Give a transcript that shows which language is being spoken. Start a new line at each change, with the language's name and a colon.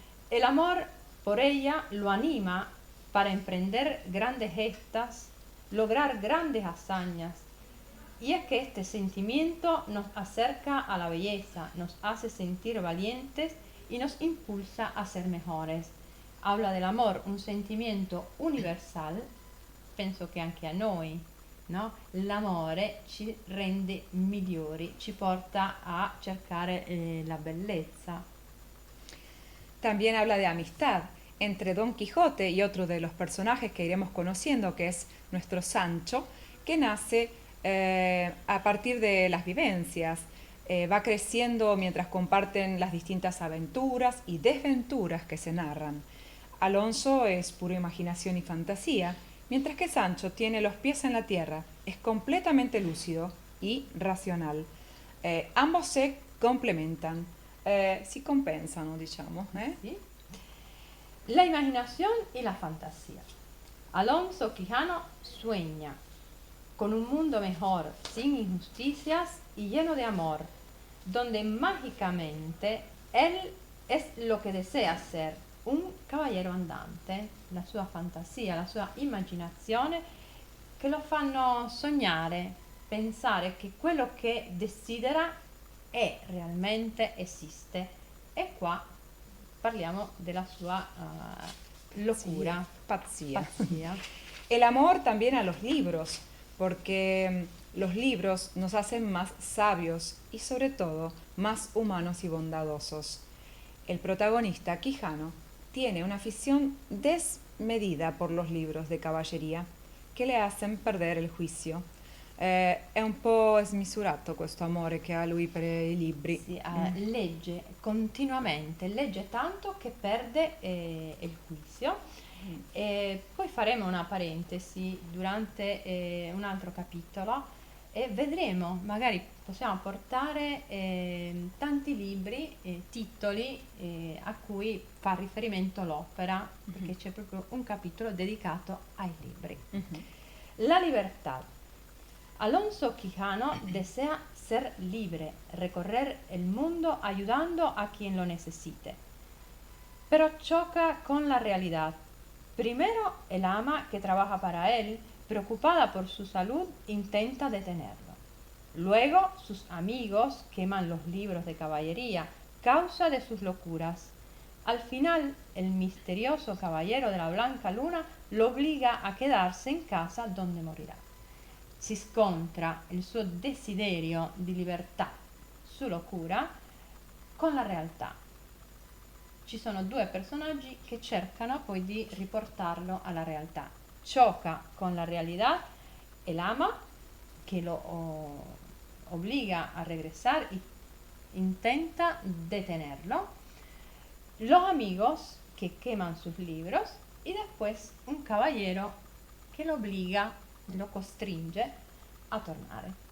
Spanish: El amor por ella lo anima para emprender grandes gestas, lograr grandes hazañas. Y es que este sentimiento nos acerca a la belleza, nos hace sentir valientes y nos impulsa a ser mejores. Habla del amor, un sentimento universal,
Italian: penso che anche a noi, no? L'amore ci rende migliori, ci porta a cercare la bellezza.
Spanish: también habla de amistad entre Don Quijote y otro de los personajes que iremos conociendo, que es nuestro Sancho, que nace a partir de las vivencias. Va creciendo mientras comparten las distintas aventuras y desventuras que se narran. Alonso es pura imaginación y fantasía, mientras que Sancho tiene los pies en la tierra, es completamente lúcido y racional. Ambos se complementan,
Italian: si compensano, diciamo.
Spanish: ¿Sí? La imaginación y la fantasía. Alonso Quijano sueña con un mundo mejor, sin injusticias y lleno de amor, donde mágicamente él es lo
Italian: che desea ser, un cavaliere andante, la sua fantasia, la sua immaginazione che lo fanno sognare, pensare che quello che desidera è realmente esiste. E qua parliamo della sua locura, Pazzia. pazzia.
Spanish: El amor también a los libros, porque los libros nos hacen más sabios y sobre todo más humanos y bondadosos. El protagonista, Quijano, tiene una afición desmedida por los libros de caballería che le hacen
Italian: perdere il
Spanish: juicio.
Italian: È un po' smisurato questo amore che ha lui per i libri. Sì, legge continuamente, legge tanto che perde il juicio. Poi faremo una parentesi durante un altro capitolo e vedremo, magari possiamo portare tanti libri, titoli a cui fa riferimento l'opera, perché c'è proprio un capitolo dedicato ai libri.
Spanish: La libertad. Alonso Quijano desea ser libre, recorrer el mundo ayudando a quien lo necesite, pero choca con la realidad. Primero, el ama que trabaja para él, preocupada por su salud, intenta detenerlo. Luego, sus amigos queman los libros de caballería, causa de sus locuras. Al final, el misterioso caballero de la Blanca Luna lo obliga a quedarse en casa donde morirà.
Italian: Si scontra il suo desiderio di libertà
Spanish: su locura
Italian: con la realtà. Ci sono due personaggi che cercano poi di riportarlo alla realtà.
Spanish: Choca con la realidad el ama que lo obliga a regresar y intenta detenerlo. Los amigos que queman sus libros y después un caballero que lo obliga,
Italian: lo costringe a tornare.